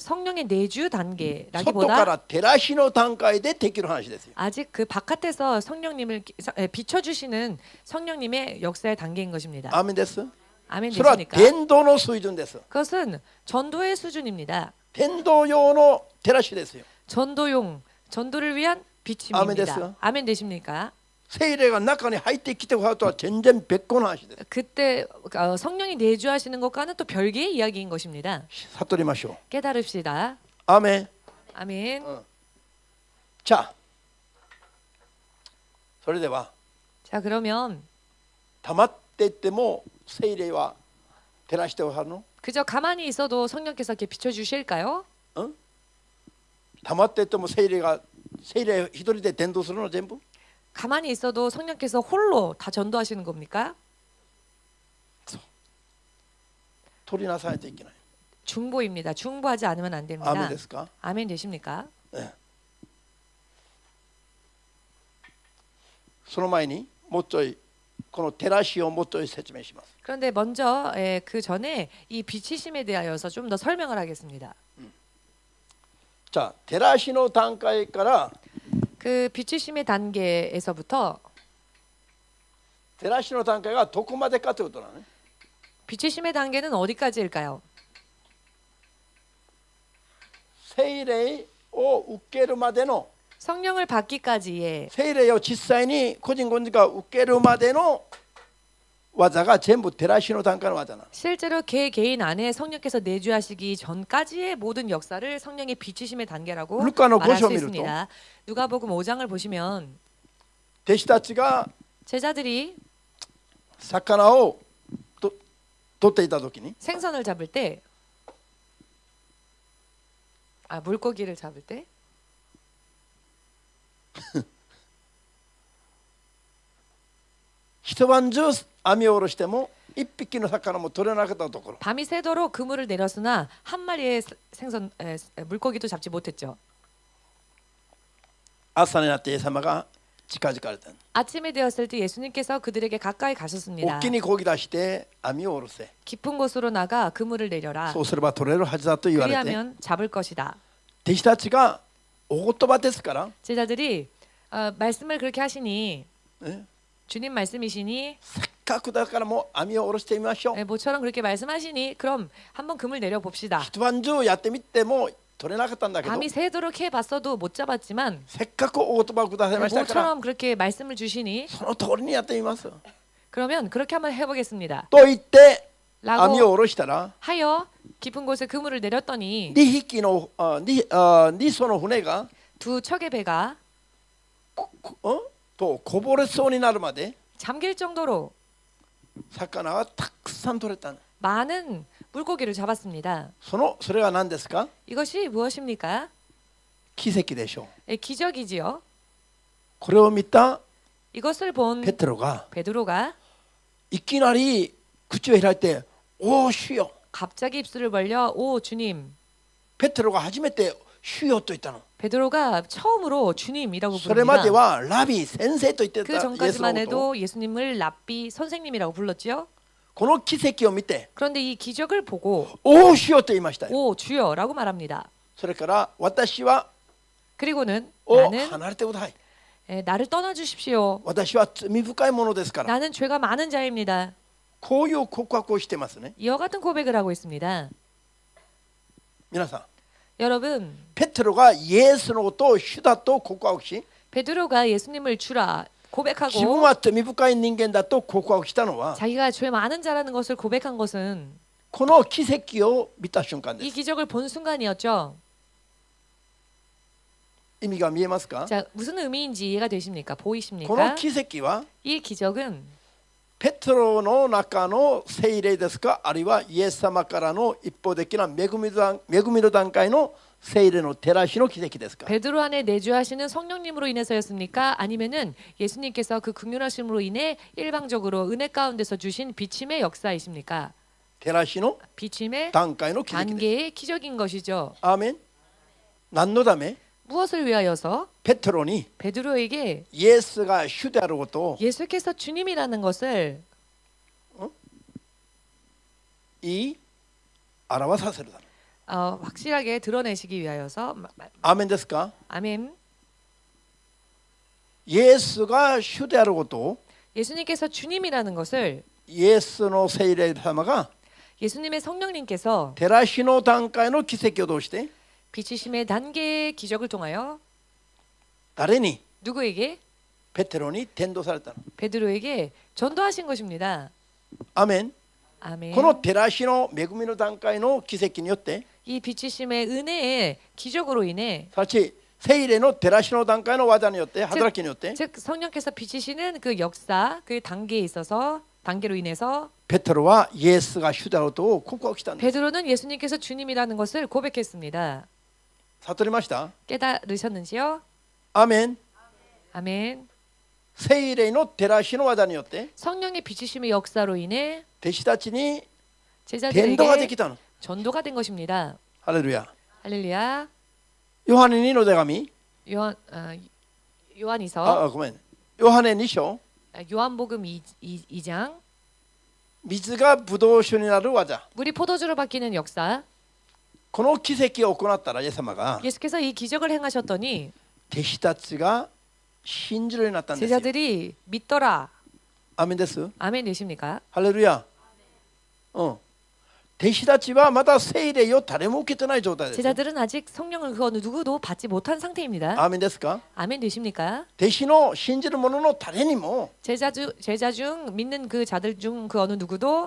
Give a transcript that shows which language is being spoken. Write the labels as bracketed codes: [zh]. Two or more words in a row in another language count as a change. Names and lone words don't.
[ko] 성령의 내주 [ja] 外か [ko] 단계라기보다 [ja] ら照らしの段階でできる話ですよ。 [ko] 아직 그 바깥에서 성령님을 비춰주시는 성령님의 역사의 단계인 것입니다. [ja] アーメンです。 [ko] 아멘 [ja] それは [ko] 되십니까? [ja] 伝道の水準です。 [ko] 그것은 전도의 수준입니다. [ja] 伝道用の照らしですよ。 [ko] 전도를 위한 아멘 비침입니다. 됐어요? 아멘 되십니까? [ja] 聖霊が中に入ってきてくださるとは全然別個の話です。 [ko] 그때 성령이 내주하시는 것과는 또 별개의 이야기인 것입니다. [ja] 悟りましょう。 [ko] 깨달읍시다. [ja] アーメン。 [ko] 아멘. [ja] じゃあそれでは [ko] 자 그러면 [ja] 黙っていっても聖霊は照らしてくださるの？ [ko] 그저 가만히 있어도 성령께서 이렇게 비춰주실까요? [ja] 黙っていっても聖霊一人で伝道するの全部？ [ko] 가만히 있어도 성령께서 홀로 다 전도하시는 겁니까? [ja] 取りなさいといけない。 [ko] 중보입니다. 중보하지 않으면 안 [ja] アーメン [ko] 됩니다. [ja] ですか？ [ko] 아멘 되십니까? [ja] その前にもうちょいこの照らしをもうちょい説明します。 [ko] 그런데 먼저 그 전에 이 비치심에 대하여서 좀 더 설명을 하겠습니다. [ja] じゃあ照らしの段階から [ko] 그 비치심의 단계에서부터 [ja] 照らしの段階がどこまでかということなのね。 [ko] 비치심의 단계는 어디까지일까요? [ja] 聖霊を受けるまでの [ko] 성령을 받기까지의 [ja] 聖霊を実際に個人が受けるまでの技が全部照らしの段階の技なの。 [ko] 실제로 개인 안에 성령께서 내주하시기 전까지의 모든 역사를 성령의 비치심의 단계라고 [ja] 루카노 [ko] 말할 수 보시오 있습니다. 누가복음 5장을 보시면 [ja] 弟子たちが [ko] 제자들이 [ja] 魚を取っていた時に [ko] 생선을 잡을 때 물고기를 잡을 때 [ja] 一晩中網を下ろしても一匹の魚も取れなかったところ [ko] 밤이 새도록 그물을 내렸으나 한 마리의 물고기도 잡지 못했죠. [ja] 朝になってイエス様が近づかれた。 [ko] 아침이 되었을 때 예수님께서 그들에게 가까이 [ja] 大 [ko] 가셨습니다. [ja] きに漕ぎ出して網を下ろせ。 [ko] 깊은 곳으로 나가 그물을 내려라. [ja] そうすれば取れるはずだと言われて、 [ko] 그리하면 잡을 것이다. [ja] 弟子たちがお言葉ですから、 [ko] 제자들이 말씀을 그렇게 하시니 [ja] ね、 [ko] 주님 말씀이시니 [ja] せっかくだからもう網を下ろしてみましょう。 [ko] 모처럼 그렇게 말씀하시니 그럼 한번 그물 내려 봅시다. [ja] 一晩中やってみても取れなかったんだけど、 [ko] 밤이 새도록 해봤어도 못 잡았지만 [ja] せっかくお言葉をくださいましたから、 [ko] 모처럼 그렇게 말씀을 주시니 [ja] その通りにやってみます。 [ko] 그러면 그렇게 한번 해보겠습니다. [ja] と言って網を [ko] 라고 [ja] 下ろしたら、 [ko] 하여 깊은 곳에 그물을 내렸더니 [ja] 2 匹の2艘の船が [ko] 두 척의 배가 [ja] とこぼれそうになるまで [ko] 잠길 정도로 [ja] 魚がたくさん取れたの。 [ko] 많은 물고기를 잡았습니다. [ja] それは何ですか？ [ko] 이것이 무엇입니까? [ja] 奇跡でしょう。 [ko] 기적이지요. [ja] これを見た [ko] 이것을 본 [ja] ペテロが [ko] 베드로가 [ja] いきなり口を開いて「おお主よ」 [ko] 갑자기 입술을 벌려 오 주님. [ja] ペテロが初めて「主よ」と言ったの。 [ko] 베드로가 처음으로 주님이라고 [ja] それまで [ko] 부릅니다. [ja] はラビ先生と言って [ko] 그 [ja] たイエスの [ko] 전까지만 [ja] ことを [ko] 해도 예수님을 랍비 선생님이라고 불렀지요. [ja] この奇跡を見て [ko] 그런데 이 기적을 보고 [ja] 「おお主よ」と言いましたよ。 [ko] 오 주여라고 말합니다. [ja] それから私は [ko] 그리고는 [ja] お [ko] 나는 [ja] 離れてください。 [ko] 나를 떠나 주십시오. [ja] 私は罪深いものですから。 [ko] 나는 죄가 많은 자입니다. [ja] こういう告白をしてますね。 [ko] 이와 같은 고백을 하고 있습니다. [ja] 皆さん、 [ko] 여러분, [ja] ペテロがイエスのことを主だと告白し、 [ko] 베드로가 예수님을 주라 [ja] 自分 [ko] 고백하고 [ja] は罪深い人間だと告白したのは [ko] 자기가 죄 많은 자라는 것을 고백한 것은 [ja] この奇跡を見た瞬間で [ko] 이 [ja] す。 [ko] 기적을 본 순간이었죠. [ja] 意味が見えますか？ [ko] 자, 무슨 의미인지 이해가 되십니까? [ja] この [ko] 보이십니까? [ja] 奇跡は [ko] 이 기적은 [ja] ペテロの中の聖霊ですか、あるいはイエス様からの一方的な恵みの段階の聖霊の照らしの奇跡ですか？ [ko] 베드로 안에 내주하시는 성령님으로 인해서였습니까? 아니면은 예수님께서 그 긍휼하심으로 인해 일방적으로 은혜 가운데서 주신 비침의 역사이십니까? [ja] 照らしの [ko] 비침의 [ja] 段階の奇跡です。 [ko] 단계의 기적인 것이죠. [ja] アーメン。何のため？ [ko] 무엇을 위하여서 [ja] ペテロに [ko] 베드로에게 [ja] イエスが主であることを [ko] 예수께서 주님이라는 것을 [ja] 言い表させるため。 [ko] 확실하게 드러내시기 위하여서 [ja] アーメンですか？ [ko] 아멘. [ja] イエスが主であることを [ko] 예수님께서 주님이라는 것을 [ja] イエスの聖霊様が [ko] 예수님의 성령님께서 [ja] 照らしの段階の奇跡を通して [ko] 비치심의 단계의 기적을 통하여 [ja] 誰に [ko] 누구에게? [ja] ペテロに伝道されたの。 [ko] 베드로에게 전도하신 것입니다. [ja] アーメン。 [ko] 아멘. [ja] この照らしの恵みの段階の奇跡によって [ko] 이 비치심의 은혜의 기적으로 인해 [ja] すなわち聖霊の照らしの段階の技によって働きによって [ko] 즉 성령께서 비치시는 그 역사 그 단계에 있어서 단계로 인해서 [ja] ペテロはイエスが主であることを告白したんです。 [ko] 베드로는 예수님께서 주님이라는 것을 고백했습니다. [ja] 悟りました？ [ko] 깨달으셨는지요? [ja] アーメン。 [ko] 아멘. [ja] 聖霊の照らしの技によって [ko] 성령의 비치심의 역사로 인해 [ja] 弟子たちに伝 [ko] 제자들에게 [ja] 道ができたの。 [ko] 전도가 된 것입니다. [ja] ハレルヤ。 [ko] 할렐루야. [ja] ヨハネ2の手紙 [ko] 요한이서 [ja] ごめん。ヨハネ2章 [ko] 요한복음 2장 [ja] 水がブドウ酒になる技。 [ko] 물이 포도주로 바뀌는 역사. [ja] この奇跡を行ったらイエス様が [ko] 예수께서 이 기적을 행하셨더니 [ja] 弟子たちが信じるようになったんですよ。 [ko] 제자들이 믿더라. [ja] アーメンです。 [ko] 아멘 되십니까? [ja] ハレルヤ。弟子たちはまだ聖霊を誰も受けてない状態ですよ。 [ko] 제자들은 아직 성령을 그 어느 누구도 받지 못한 상태입니다. [ja] アーメンですか？ [ko] 아멘 되십니까? [ja] 弟子の信じる者の誰にも [ko] 제자 중 믿는 그 자들 중 그 어느 누구도